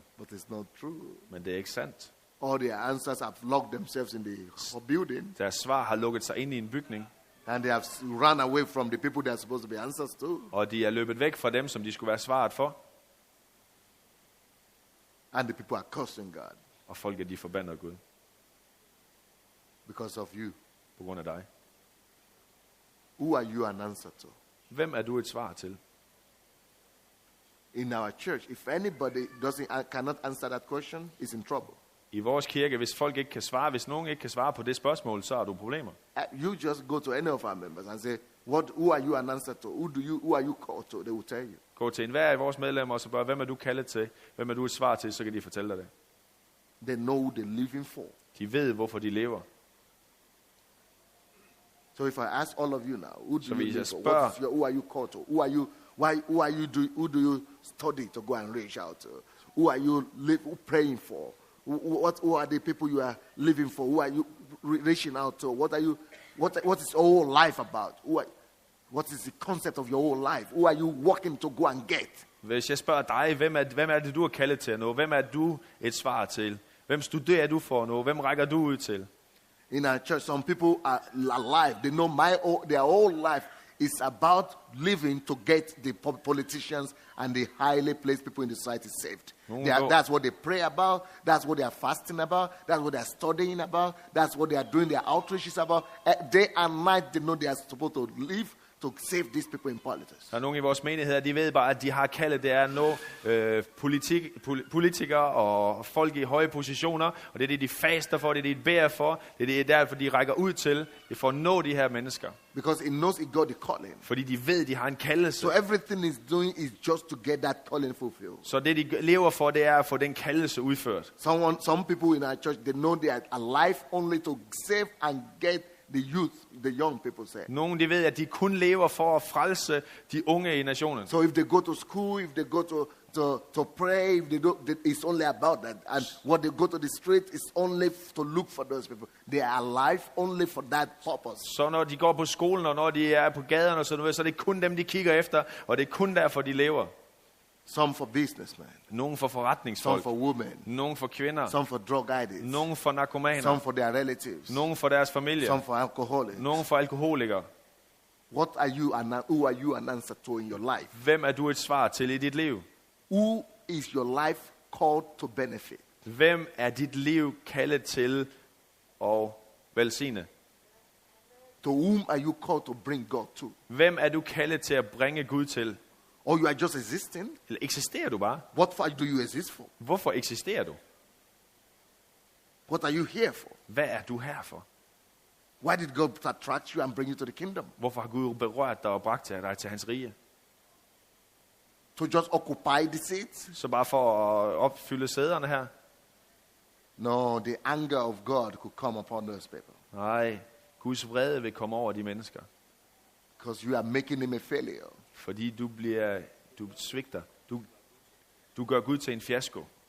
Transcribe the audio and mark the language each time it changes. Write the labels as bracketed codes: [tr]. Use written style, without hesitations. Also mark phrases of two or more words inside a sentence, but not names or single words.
[en] But it's not true. [da] Men det er ikke sandt. [en] All their answers have locked themselves in the building. [da] Deres svar har lukket sig ind i en bygning. [en] And they have run away from the people they are supposed to be answers to. [da] Og de er løbet væk fra dem, som de skulle være svaret for. [en] And the people are cursing God. [da] Og folket, de forbander Gud. [en] Because of you. [da] På grund af dig. [en] Who are you an answer to? [da] Hvem er du et svar til? [en] In our church, if anybody cannot answer that question, is in trouble. [da] I vores kirke, hvis folk ikke kan svare, hvis nogen ikke kan svare på det spørgsmål, så har du problemer. [en] You just go to any of our members and say, who are you an answer to? Who are you called to? They will tell you. [da] Gå til enhver af vores medlemmer og så spørg, hvem er du kaldet til? Hvem er du et svar til? Så kan de fortælle dig det. [en] They know who they're living for. [da] De ved, hvorfor de lever. [en] So if I ask all of you now, who do [da] Så [en] you [da] hvis [en] live [da] jeg [en] for? [da] spørger, [en] Who are you called to? Who do you study to go and reach out to? Who are you praying for? Who are the people you are living for? Who are you reaching out to? What is your whole life about? What is the concept of your whole life? Who are you working to go and get? [da] hvis jeg spørger dig, hvem er det, du er kaldet til nu? Hvem er du et svar til? Hvem studerer du for nu? Hvem rækker du ud til? [en] In our church, some people are alive. They know their whole life is about living to get the politicians and the highly placed people in the society saved. That's what they pray about. That's what they are fasting about. That's what they are studying about. That's what they are doing their outreaches about. Day and night, they know they are supposed to live to save these people in politics. [da] Der er nogle i vores menigheder, de ved bare, at de har kaldet, det er at nå politikere og folk i høje positioner, og det er det, de faster for, det er det, de beder for, det er derfor, de rækker ud til, det for at nå de her mennesker. [en] Because it knows it got the calling. [da] Fordi de ved, de har en kaldelse. [en] So everything is doing is just to get that calling fulfilled. [da] Så det, de lever for, det er at få den kaldelse udført. [en] Some people in our church, they know they are alive only to save and get the youth, the young people say. [da] Nogle de ved, at de kun lever for at frelse de unge i nationen. [en] So if they go to school, if they go to pray, if they it's only about that. And what they go to the street is only to look for those people. They are alive only for that purpose. [da] Så når de går på skolen, og når de er på gaderne, så er det kun dem, de kigger efter, og det er kun derfor, de lever. [en] Some for businessmen. [da] Nogle for forretningsfolk. [en] Some for women. [da] Nogle for kvinder. [en] Some for drug addicts. [da] Nogle for narkomaner. [en] Some for their relatives. [da] Nogle for deres familie. [en] Some for alcoholics. [da] Nogle for alkoholikere. [en] Who are you an answer to in your life? [da] Hvem er du et svar til i dit liv? [en] Who is your life called to benefit? [da] Hvem er dit liv kaldet til at velsigne? [en] To whom are you called to bring God to? [da] Hvem er du kaldet til at bringe Gud til? [en] Or you are just existing? [da] Eller eksisterer du bare? [en] What do you exist for? [da] Hvorfor eksisterer du? [en] What are you here for? [da] Hvad er du her for? [en] Why did God attract you and bring you to the kingdom? [da] Hvorfor har Gud berørt dig og bragt dig til hans rige? [en] To just occupy the seats? [da] Så bare for at opfylde sæderne her? [en] No, the anger of God could come upon those people. [da] Nej, Guds vrede vil komme over de mennesker. [en] Because you are making him a failure. [da] Fordi du svigter. Du gør Gud til en fiasko.